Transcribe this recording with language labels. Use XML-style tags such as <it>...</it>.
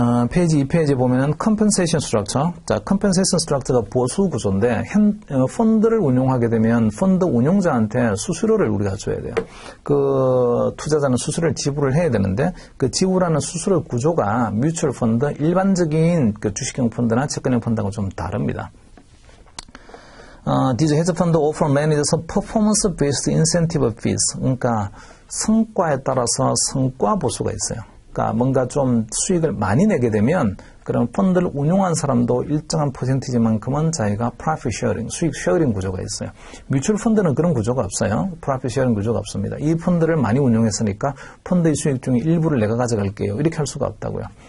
<ko>페이지 2페이지 보면은 compensation structure. 자, compensation structure가 보수 구조인데, 펀드를 운용하게 되면 펀드 운용자한테 수수료를 우리가 줘야 돼요. 그 투자자는 수수료를 지불을 해야 되는데, 그 지불하는 수수료 구조가 뮤추얼 펀드, 일반적인 그 주식형 펀드나 채권형 펀드하고 좀 다릅니다.</ko> <en>These hedge fund offer managers performance-based incentive fees.</en> <ko>그러니까 성과에 따라서 성과 보수가 있어요. 그러니까 뭔가 좀 수익을 많이 내게 되면 그럼 펀드를 운용한 사람도 일정한 퍼센티지만큼은 자기가 프로핏 쉐어링, 수익 쉐어링 구조가 있어요. 뮤추얼 펀드는 그런 구조가 없어요. 프로핏 쉐어링 구조가 없습니다. 이 펀드를 많이 운용했으니까 펀드의 수익 중에 일부를 내가 가져갈게요. 이렇게 할 수가 없다고요.</ko>